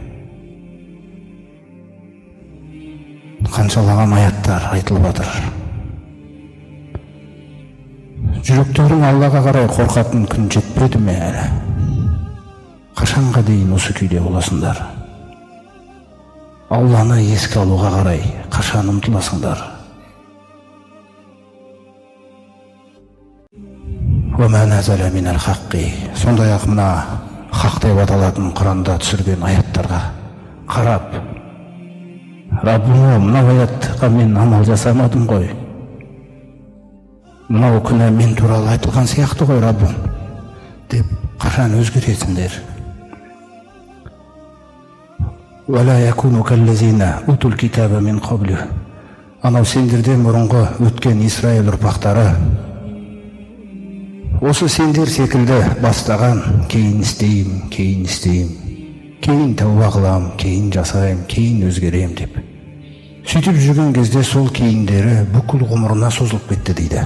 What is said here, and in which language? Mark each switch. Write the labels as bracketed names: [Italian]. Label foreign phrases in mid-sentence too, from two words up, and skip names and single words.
[Kazakh] Қаншалаған аяттар айтылып жатыр. Жүректерің Аллаға қарай қорқатын күн жетпеді ме әлі? Қашанға дейін осы күйде боласыңдар? Алланы еске алуға қарай қашан ұмтыласыңдар? [Arabic] وما نزل من الحق. [Kazakh] Сондай-ақ мына хақ деп аталатын Құранда түсірген аяттарға қарап, Раббым, мынау аятқа мен амал жасамадым ғой. Мынау күні мен туралы айтылған сияқты ғой, Раббым, деп қашан өзгеретіндер? [Arabic] ولا يكونوا كالذين أوتوا الكتاب من قبل. [Kazakh] Анау сендерден бұрынғы өткен Исраил ұрпақтары осы сендер секілді бастаған, кейін істейм, кейін тәуба қылам, кейін жасайым, кейін өзгерем деп. Сөйтіп жүрген кезде сол кейіндері бүкіл ғұмырына созылып кетті дейді.